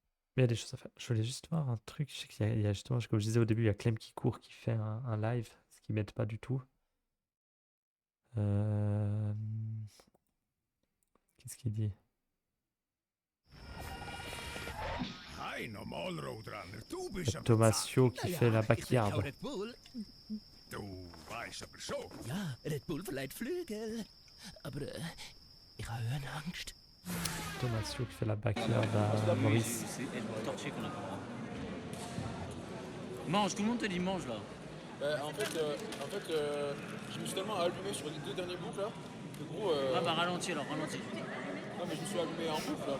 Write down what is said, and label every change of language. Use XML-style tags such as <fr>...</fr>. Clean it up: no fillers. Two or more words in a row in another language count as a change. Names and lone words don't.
<fr>Mais il y a des choses à faire. Je voulais juste voir un truc. Je sais qu'il y a justement, comme je disais au début, il y a Clem qui court, qui fait un live, ce qui m'aide pas du tout. Euh, Qu'est-ce qu'il dit?</fr> <de>Hi, normal Roadrunner. Du bist am</de> <fr>Thomasio qui</fr> <de>Ja,</de> <fr>fait la</fr> <de>ich trinke</de> <fr>backyard.</fr> <de>auch Red Bull. Du weißt aber schon. Ja, Red Bull verleiht Flügel. Aber ich habe Höhenangst.</de> <fr>Thomasio qui fait la backyard à Maurice. C'est être torché qu'on a pas le droit. Mange, tout le monde te dit mange là. En fait, je me suis tellement allumé sur les 2 derniers boucles là. Que gros. Ah bah ralentis alors, ralentis. Non, mais je me suis allumé en boucle là.</fr>